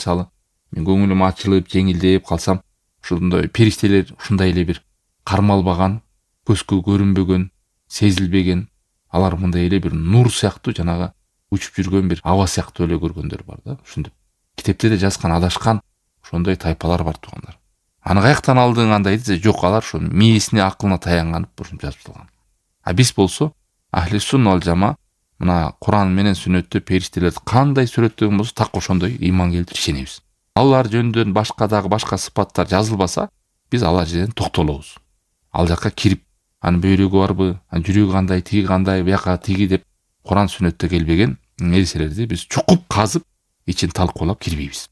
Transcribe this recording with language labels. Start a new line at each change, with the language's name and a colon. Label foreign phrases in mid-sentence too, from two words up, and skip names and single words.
Kyrgyz: Мисалы, мен көңүлүм ачылып, жеңилдеп калсам, ушундай периштелер ушундай эле бир кармалбаган, көзгө көрүнбөгөн, сезилбеген, алар мындай эле бир нур сыяктуу жанагы учуп жүргөн бир аба сыяктуу эле көргөндөр бар да. Ушинтип китепте де жазган адашкан ошондой тайпалар бар тугандар. Аны каяктан алдың андай десе, жок, алар ошо мээсине, акылына таянганып ушинтип жазып турган. А биз болсо
Arabic: أهل السنة والجماعة
Kyrgyz: мына Куран менен сүннөттө периштелерди кандай сүрөттөгөн болсо так ошондой ыйман келтирип ишенебиз. Алар жөнүндө башка сыпаттар жазылбаса, биз алар жерден токтолобуз. Ал жакка кирип, аны бөйрөгү барбы, жүрөгү кандай, бияка тиги деп Куран сүннөттө келбеген нерселерди биз чукуп казып, ичин талкуулап кирбейбиз.